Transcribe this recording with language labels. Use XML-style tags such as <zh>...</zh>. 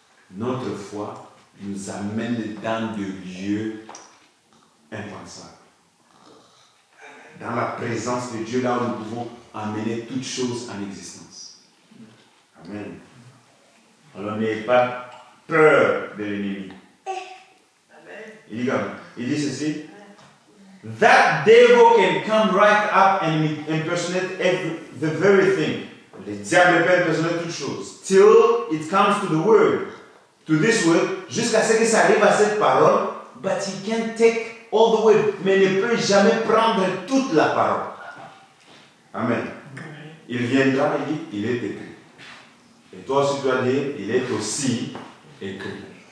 <fr>Notre foi nous amène dans des lieux impensables. Dans la présence de Dieu, là où nous pouvons amener toutes choses en existence. Amen. Alors n'ayez pas peur de l'ennemi. Il dit ceci.</fr> <en>That devil can come right up and impersonate the very thing.</en> <fr>Le diable peut impersoner toutes choses.</fr> <en>Till it comes to the word. To this word,</en> <fr>jusqu'à ce que ça arrive à cette parole,</fr> <en>but he can't take all the word,</en> <fr>mais ne peut jamais prendre toute la parole. Amen. Il viendra et dit, il est écrit. Et toi aussi tu dois dire, il est aussi écrit.</fr>